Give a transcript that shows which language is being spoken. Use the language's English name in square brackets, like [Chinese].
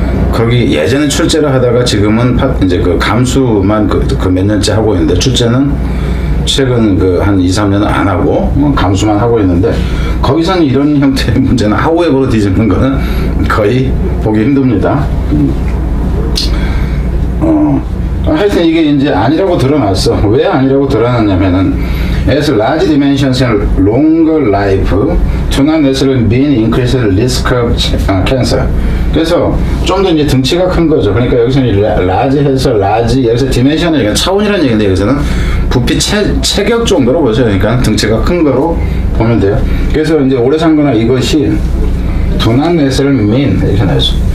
[Korean] 거기 예전에 출제를 하다가 지금은 이제 그 감수만 그 몇 년째 하고 있는데 출제는 최근 그 한 2, 3년은 안 하고 감수만 하고 있는데 거기서는 이런 형태의 문제는 하우에버로 뒤집는 거는 거의 보기 힘듭니다. 하여튼 이게 이제 아니라고 드러났어. 왜 아니라고 드러났냐면은 [English] as large dimensions and longer life do not necessarily mean increased risk of cancer. [Korean] 그래서 좀 더 이제 등치가 큰 거죠. 그러니까 여기서는 large 해서 large, 여기서 dimension은 이건 차원이라는 얘기인데 여기서는 부피 체격 정도로 보세요. 그러니까 등치가 큰 거로 보면 돼요. 그래서 이제 오래 산 거나 이것이 [English] do not necessarily mean [Korean] 이렇게 나왔어.